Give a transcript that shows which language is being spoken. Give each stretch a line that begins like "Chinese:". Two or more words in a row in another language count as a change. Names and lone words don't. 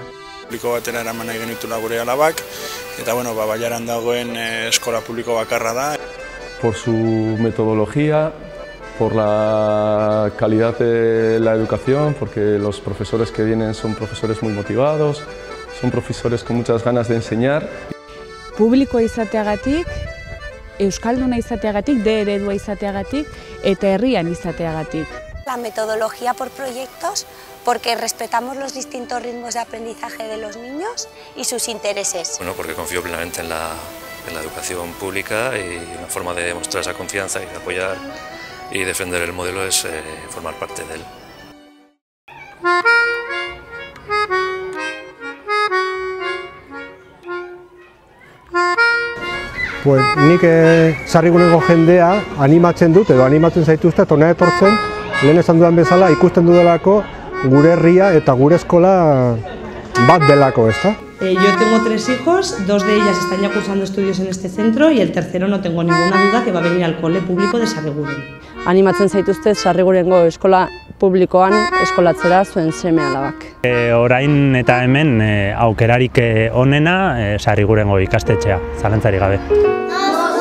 Basque: Publiko batera eraman nahi genitula gure alabak, eta Bailaran dagoen eskola publiko bakarra da.
Spanish: Por su metodología, por la calidad de la educación, porque los profesores que vienen son profesores muy motivados, son profesores con muchas ganas de enseñar.
Basque: Publikoa izateagatik, euskalduna izateagatik, eredua izateagatik eta herrian izateagatik.
Spanish: La metodología por proyectos, porque respetamos los distintos ritmos de aprendizaje de los niños y sus intereses. Bueno, porque confío plenamente en la educación pública y una forma de demostrar esa confianza y de apoyar y defender el modelo es formar parte de él.
Basque: Pues nik sarriguneko jendea animatzen dut edo animatzen zaituzte hona etortzen, lehen esan dudan bezala ikusten dudalako gure herria eta gure eskola bat delako, ezta?
Spanish: Yo tengo 3 hijos, 2 de ellas están ya cursando estudios en este centro y el tercero no tengo ninguna duda que va a venir al cole público de Sarriguren.
Basque: Animatzen zaituzte Sarrigurengo eskola publikoan eskolatzera zuen seme alabak. Orain eta hemen aukerarik onena Sarrigurengo ikastetxea, zalantzarik gabe.